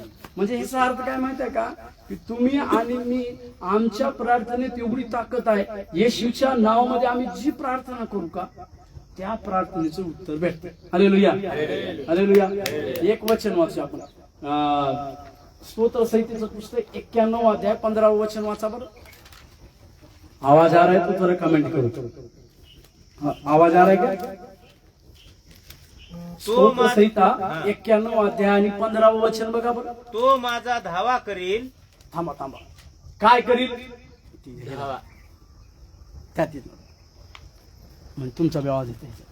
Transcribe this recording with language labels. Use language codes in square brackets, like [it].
[mr] म्हणजे ह्याचा अर्थ काय माहित आहे का, की तुम्ही आणि मी आमच्या प्रार्थनेत एवढी ताकद आहे, येशूच्या नावामध्ये आम्ही जी प्रार्थना करू का त्या प्रार्थनेचं उत्तर भेटतं. Hallelujah, hallelujah. एक वचन वाचू आपण, स्तोत्र संहितेचं पुस्तक 91 अध्याय 15 वचन वाचा बरं. [hi] आवाज आ रहा है तो थोड़ा कमेंट करो. आवाज आ रहा है क्या? [mr] स्तोत्र संहिता 91 अध्याय आणि 15 वचन बघा बरं. तो माझा धावा करील. थांबा, काय करील? धावा. त्यात म्हणजे तुमचा आवाज येतो.